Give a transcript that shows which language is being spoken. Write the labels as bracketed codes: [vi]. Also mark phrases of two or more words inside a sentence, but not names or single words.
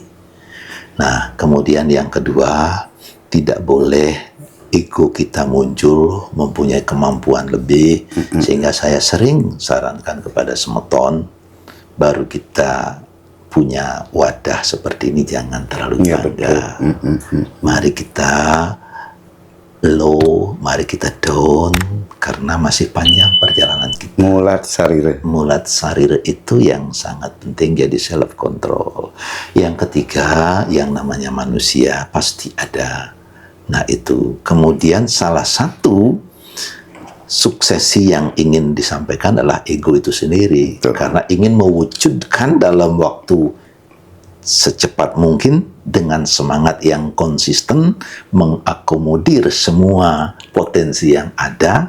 [id] Nah, kemudian yang kedua, tidak boleh ego kita muncul, mempunyai kemampuan lebih, sehingga saya sering sarankan kepada semeton, baru kita punya wadah seperti ini, jangan terlalu bangga. Mari kita low, mari kita down, karena masih panjang perjalanan kita. [ban] Mulat sarir. Mulat sarir [id] itu yang sangat penting, jadi [en] self control. [id] Yang ketiga, yang namanya manusia pasti ada. Nah itu, kemudian salah satu suksesi yang ingin disampaikan adalah ego itu sendiri. Betul. Karena ingin mewujudkan dalam waktu secepat mungkin dengan semangat yang konsisten, mengakomodir semua potensi yang ada.